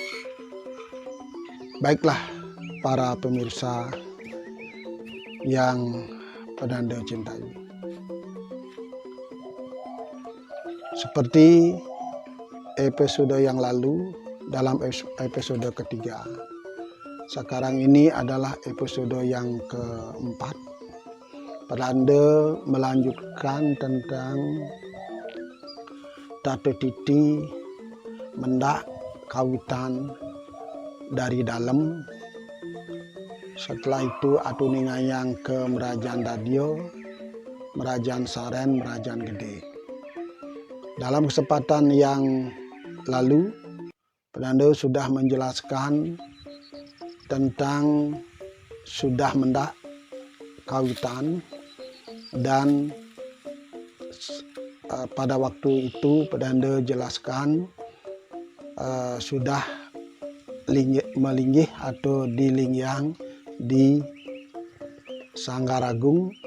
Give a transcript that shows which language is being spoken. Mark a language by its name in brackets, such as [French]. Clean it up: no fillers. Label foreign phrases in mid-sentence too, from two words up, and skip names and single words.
[Indonesian] Baiklah para pemirsa yang pedanda cintai, seperti episode yang lalu, dalam episode ketiga, sekarang ini adalah episode yang keempat. Pedanda melanjutkan tentang tata titi mendak kawitan dari dalam. Setelah itu atuni ngayang ke Merajan Dadio, Merajan Saren, Merajan Gede. Dalam kesempatan yang lalu, pedanda sudah menjelaskan tentang sudah mendak kawitan, dan pada waktu itu pedanda jelaskan sudah melinggih atau dilingyang di Sanggaragung.